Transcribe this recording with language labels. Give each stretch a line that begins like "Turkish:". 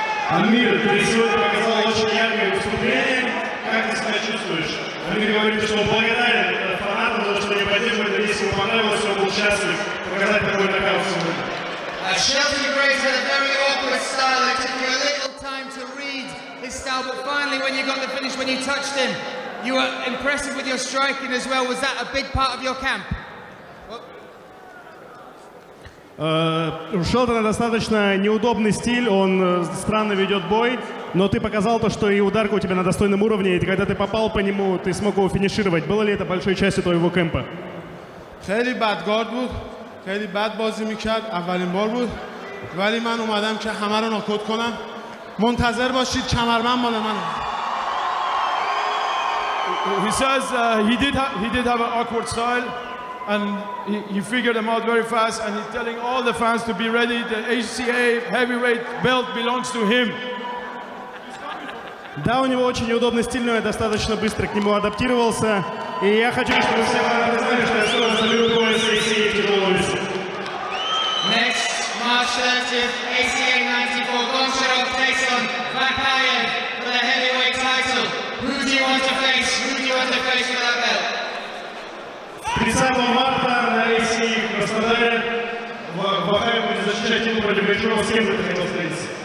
Russian: Амир, ты сегодня показал очень яркое выступление. Как ты себя чувствуешь? Амир говорит, что он благодарен фанатам за то, что они поддерживают, если ему понравилось, что он был счастлив показать такой нокаут сегодня.
English: Shelton Graves had a very awkward style. It took you a little time to read his style, but finally when you got the finish, when you touched him, you were impressive with your striking as well. Was that a big part of your camp?
Russian: У Шелтона достаточно неудобный стиль, он странно ведет бой, но ты показал то, что и ударка у тебя на достойном уровне, и когда ты попал по нему, ты смог его финишировать. Было ли это большой частью твоего кемпа?
Persian: خیلی بد گارد بود، خیلی بد بازی میکرد، اولین بار بود، ولی من اومدم که همه رو ناکوت کنم. منتظر باشید، کمربند مال منه.
English: He says he did have an awkward style, and he figured them out very fast, and he's telling all the fans to be ready. The HCA heavyweight belt belongs to him.
Russian: Да, у него очень неудобный стиль, но я достаточно быстро к нему адаптировался. И я хочу, чтобы все знали, что я скоро заберу пояс ACA в тяжелом весе.
English: Next, March 30th, ACA 94, Goncharov takes on Vakayev for the heavyweight title. Who do you want to face? Who do you want to face for that belt?
Russian: 30 марта на ACA в Краснодаре Вакаев будет защищать титул против Гриджова. С кем ты хотел встретиться?